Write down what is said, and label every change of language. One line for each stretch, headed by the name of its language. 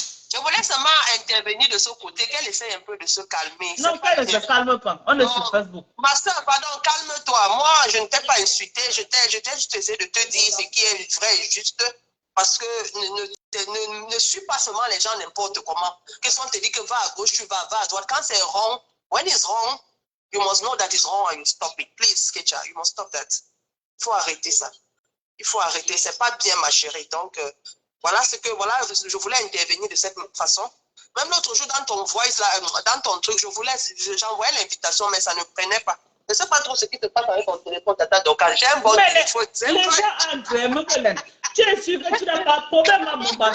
French: Je voulais seulement intervenir de ce côté, qu'elle essaie un peu de se calmer. Non, qu'elle ne se calme pas. On est sur Facebook. Ma soeur, pardon, calme-toi. Moi, je ne t'ai pas insulté. Je t'ai juste essayé de te dire ce qui est vrai et juste. Parce que ne suis pas seulement les gens n'importe comment. Que si on te dit que va à gauche, tu vas à droite. Quand c'est wrong,
English: when it's wrong, you must know that it's wrong and you stop it. Please, Kecha, you must stop that.
French: Il faut arrêter ça. Il faut arrêter. C'est pas bien, ma chérie. Donc, voilà ce que, voilà, je voulais intervenir de cette façon. Même l'autre jour, dans ton voice, là, dans ton truc, j'envoyais l'invitation, mais ça ne prenait pas. Je ne sais pas trop ce qui te passe avec ton téléphone, Tata Doka. J'ai un bon téléphone. Les gens entrent, tu es sûr que tu n'as pas de problème à Mumba.